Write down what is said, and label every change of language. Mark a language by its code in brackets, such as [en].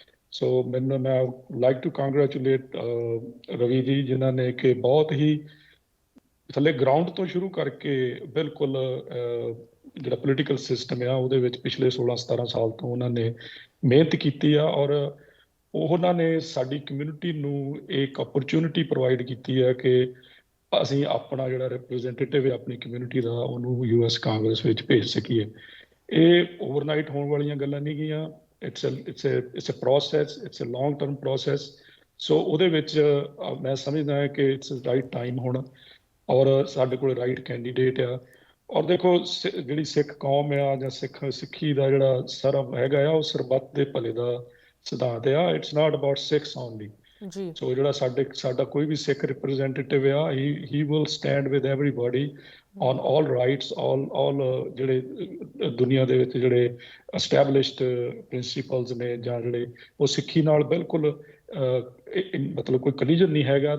[pa] ਸੋ ਮੈਂ [en] like to congratulate [pa] Ravi ਜੀ, ਜਿਨ੍ਹਾਂ ਨੇ ਕਿ ਬਹੁਤ ਹੀ ਥੱਲੇ ਗਰਾਊਂਡ ਤੋਂ ਸ਼ੁਰੂ ਕਰਕੇ ਬਿਲਕੁਲ ਜਿਹੜਾ ਪੋਲੀਟੀਕਲ ਸਿਸਟਮ ਆ ਉਹਦੇ ਵਿੱਚ ਪਿਛਲੇ 16-17 ਸਾਲ ਤੋਂ ਉਹਨਾਂ ਨੇ ਮਿਹਨਤ ਕੀਤੀ ਆ। ਔਰ ਉਹਨਾਂ ਨੇ ਸਾਡੀ ਕਮਿਊਨਿਟੀ ਨੂੰ ਇੱਕ ਓਪਰਚੁਨਿਟੀ ਪ੍ਰੋਵਾਈਡ ਕੀਤੀ ਹੈ ਕਿ ਅਸੀਂ ਆਪਣਾ ਜਿਹੜਾ ਰਿਪਰੈਜ਼ੈਂਟੇਟਿਵ ਹੈ ਆਪਣੀ ਕਮਿਊਨਿਟੀ ਦਾ, ਉਹਨੂੰ US ਕਾਂਗਰਸ ਵਿੱਚ ਭੇਜ ਸਕੀਏ। ਇਹ ਓਵਰਨਾਈਟ ਹੋਣ ਵਾਲੀਆਂ ਗੱਲਾਂ ਨਹੀਂ ਗਈਆਂ। [en] it's a process, it's a long term process. [pa] ਸੋ ਉਹਦੇ ਵਿੱਚ ਮੈਂ ਸਮਝਦਾ ਹਾਂ ਕਿ [en] it's right time [pa] ਹੁਣ, ਔਰ ਸਾਡੇ ਕੋਲ ਰਾਈਟ ਕੈਂਡੀਡੇਟ ਆ। ਔਰ ਦੇਖੋ, ਜਿਹੜੀ ਸਿੱਖ ਕੌਮ ਆ ਜਾਂ ਸਿੱਖੀ ਦਾ ਜਿਹੜਾ ਸਰਬ ਹੈਗਾ ਆ, ਉਹ ਸਰਬੱਤ ਦੇ ਭਲੇ ਦਾ ਸਿਧਾਂਤ ਆ। [en] It's not about Sikhs only. [pa] ਸੋ ਜਿਹੜਾ ਸਾਡਾ ਕੋਈ ਵੀ ਸਿੱਖ ਰਿਪਰੈਜ਼ੈਂਟੇਟਿਵ ਆ, [en] he will stand with everybody on all rights, all [pa] ਜਿਹੜੇ ਦੁਨੀਆ ਦੇ ਵਿੱਚ ਜਿਹੜੇ established principles ਨੇ, ਜਾਂ ਜਿਹੜੇ ਉਹ ਸਿੱਖੀ ਨਾਲ ਬਿਲਕੁਲ ਮਤਲਬ ਕੋਈ collision ਨਹੀਂ ਹੈਗਾ।